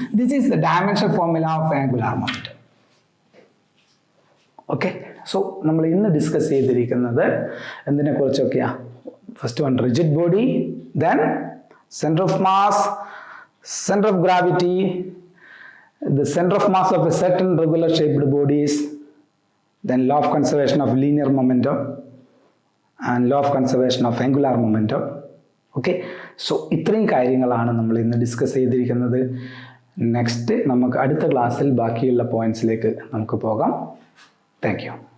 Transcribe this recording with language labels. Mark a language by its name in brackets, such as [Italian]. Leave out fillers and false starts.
[English] This is the dimensional formula of angular momentum. [Malayalam] Okay, so നമ്മൾ ഇന്ന് discuss ചെയ്തിരിക്കുന്നത് എന്തിനെ കുറിച്ചൊക്കെയാ? [English] First one rigid body, then centre of mass, centre of gravity, the center of mass of a certain regular shaped bodies, then law of conservation of linear momentum and law of conservation of angular momentum. [Malayalam] Okay, so ഇത്രയും കാര്യങ്ങളാണ് നമ്മൾ ഇന്ന് discuss ചെയ്തിരിക്കുന്നത്. Next നമുക്ക് അടുത്ത ക്ലാസ്സിൽ ബാക്കിയുള്ള പോയിന്റ്സിലേക്ക് നമുക്ക് പോകാം. Thank you.